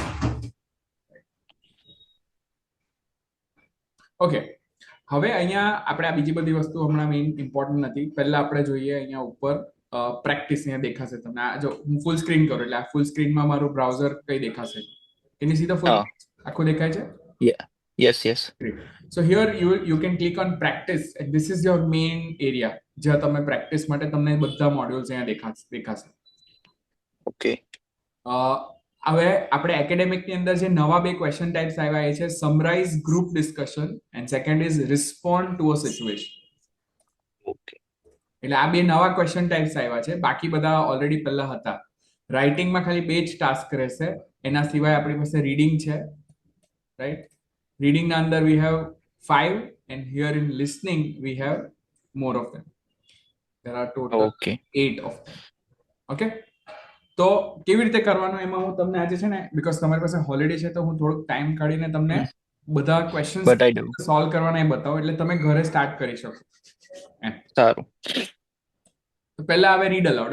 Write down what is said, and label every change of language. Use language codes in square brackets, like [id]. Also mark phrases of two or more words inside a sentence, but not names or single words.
[gu] ઓકે હવે અહીંયા આપણે આ બીજી બધી વસ્તુ હમણાં મેઇન ઇમ્પોર્ટન્ટ નથી. પહેલા આપણે જોઈએ અહીંયા ઉપર પ્રેક્ટિસ અહીંયા દેખાશે તમને. આ જો હું ફૂલ સ્ક્રીન કરું એટલે આ ફૂલ સ્ક્રીનમાં મારું બ્રાઉઝર કઈ દેખાશે. [en] can you see the full [gu] આખું દેખાય છે? [en] yes yes. So here you can click on practice and this is your main area [gu] જ્યાં તમે પ્રેક્ટિસ માટે તમને બધા મોડ્યુલ્સ અહીંયા દેખાશે. ઓકે. હવે આપણે એકેડેમિક ની અંદર જે નવા બે [en] question types [gu] આવ્યા એ છે [en] summarize group discussion and second is respond to a situation. [gu] ઓકે. એટલે આ બે નવા [en] question types [gu] આવ્યા છે. બાકી બધા ઓલરેડી પહેલા હતા. રાઇટિંગમાં ખાલી બે જ ટાસ્ક રહેશે. એના સિવાય આપણી પાસે રીડિંગ છે રાઈટ. [en] Reading [gu] ના અંદર [en] we have 5 and here in listening we have more of them. There are total 8 of them. Okay. [gu] તો કેવી રીતે કરવાનું એમાં હું તમને આજે છે ને બીકોઝ તમારી પાસે હોલિડે છે તો હું થોડોક ટાઈમ કાઢીને તમને બધા ક્વેશ્ચન્સ સોલ્વ કરવાના એ બતાવો એટલે તમે ઘરે સ્ટાર્ટ કરી શકો. સારું. તો પહેલા હવે [en] read aloud.